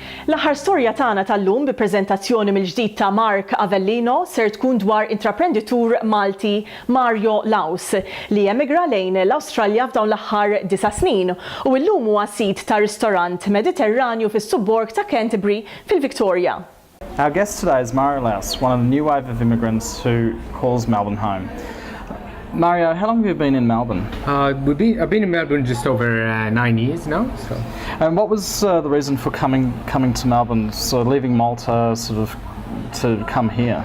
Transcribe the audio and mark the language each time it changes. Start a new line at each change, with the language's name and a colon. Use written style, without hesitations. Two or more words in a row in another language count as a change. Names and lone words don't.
Maltese: L-aħħar storja tagħna tal-lum bi preżentazzjoni mill-ġdid ta' Mark Avellino ser tkun dwar intraprenditur Malti Mario Laus li emigra lejn l-Awstralja f'dawn l-aħħar 9 snin u llum huwa sit ta' ristorant Mediterranju fis-subborg ta' Canterbury fil-Victoria.
English: Our guest today is Mario Laus, one of the new wave of immigrants who calls Melbourne home. Mario, how long have you been in Melbourne? I've been in Melbourne just over 9 years now. So. And what was the reason for coming to Melbourne, sort of leaving Malta, to come here?